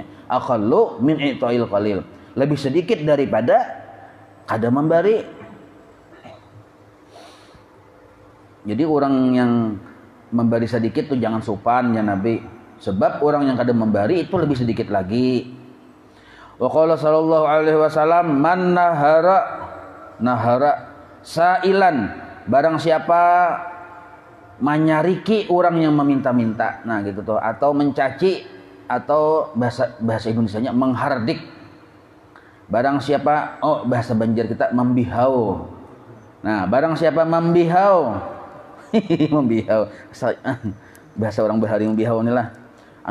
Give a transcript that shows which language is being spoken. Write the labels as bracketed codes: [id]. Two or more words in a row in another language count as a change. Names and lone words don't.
[ar] أقل من إعطاء القليل. [bjn] Lebih sedikit daripada kada memberi. Jadi orang yang memberi sedikit tuh jangan sopan ya Nabi. Sebab orang yang kada memberi itu lebih sedikit lagi. [ar] وقال صلى الله عليه وسلم، من نهر سائلا, [bjn] barang siapa menyariki orang yang meminta-minta. Nah, gitu tuh, atau mencaci, atau bahasa Indonesianya menghardik. Barang siapa, bahasa Banjar kita membihau. Nah, barang siapa membihau, membihau, bahasa orang Bahari membihau inilah.